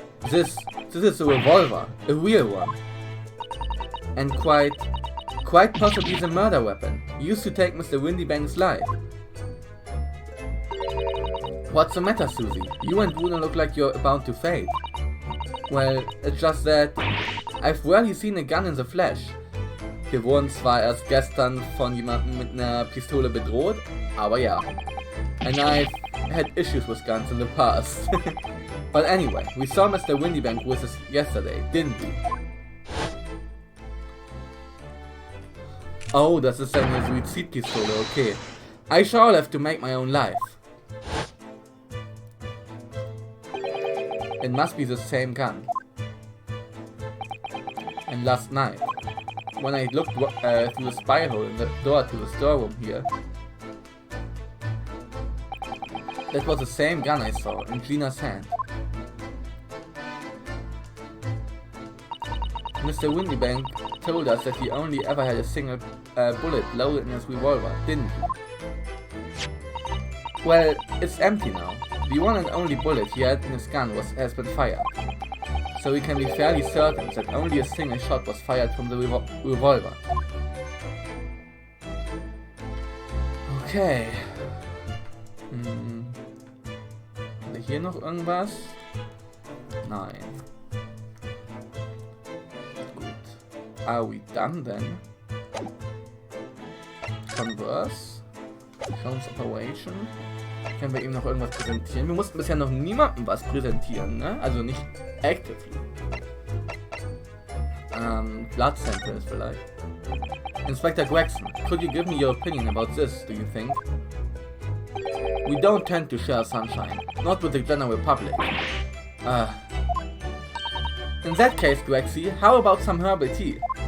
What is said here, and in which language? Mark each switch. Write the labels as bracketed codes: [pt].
[en] This is a revolver, a real one. And quite possibly the murder weapon, used to take Mr. Windybank's life. What's the matter, Susie? You and Bruno look like you're about to fade. Well, it's just that I've rarely seen a gun in the flesh. [de] Wir wurden zwar erst gestern von jemandem mit einer Pistole bedroht, aber ja. [en] And I've had issues with guns in the past. But anyway, we saw Mr. Windybank with us yesterday, didn't we? [de] Oh, das ist eine Suizidpistole, okay. [en] I shall have to make my own life. It must be the same gun. And last night, when I looked through the spy hole in the door to the storeroom here, that was the same gun I saw in Gina's hand. Mr. Windybank told us that he only ever had a single bullet loaded in his revolver, didn't he? Well, it's empty now. The one and only bullet he had in his gun has been fired. So we can be fairly certain that only a single shot was fired from the revolver. Okay. [de] Haben wir hier noch irgendwas? Nein. Gut. [en] Are we done then? Converse. Sholmes Operation. [de] Können wir ihm noch irgendwas präsentieren? Wir mussten bisher noch niemandem was präsentieren, ne? Also nicht actively. Blood samples vielleicht. [en] Inspector Gregson, could you give me your opinion about this, do you think? We don't tend to share sunshine. Not with the general public. In that case, Grexy, how about some herbal tea?